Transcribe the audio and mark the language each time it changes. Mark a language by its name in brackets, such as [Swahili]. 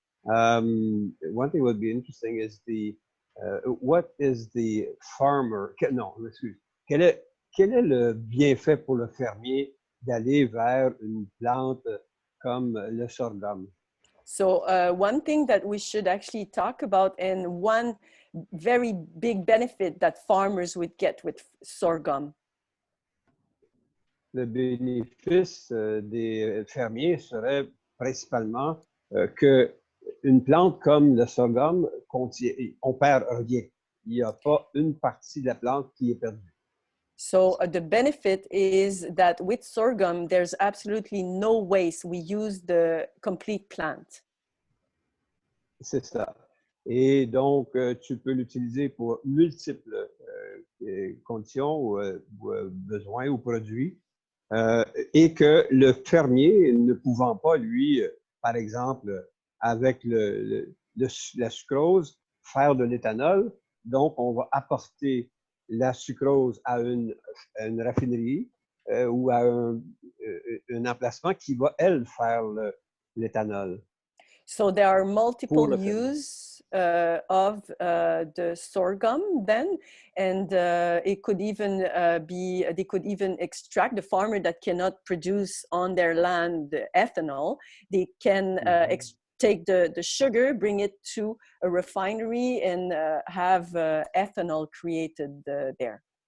[English] One thing that would be interesting is what is the farmer, no, excuse, [French] quel est le bienfait pour le fermier d'aller vers une plante comme le sorghum? [English] So one thing that we should actually talk about, and one very big benefit that farmers would get with sorghum. [French] Le bénéfice des fermiers serait principalement qu'une plante comme le sorghum on perd rien. Il n'y a pas une partie de la plante qui est perdue. [English] So the benefit is that with sorghum, there's absolutely no waste. We use the complete plant. [French] C'est ça. Et donc, tu peux l'utiliser pour multiples conditions ou besoins ou produits. Et que le fermier, ne pouvant pas, lui, par exemple, avec la sucrose, faire de l'éthanol, donc on va apporter la sucrose à une raffinerie ou à un emplacement qui va, elle, faire l'éthanol. [English] So there are multiple [French] le fermier. [English] use of the sorghum then, and it could even they could even extract the farmer that cannot produce on their land the ethanol. They can take the sugar, bring it to a refinery, and have ethanol created there.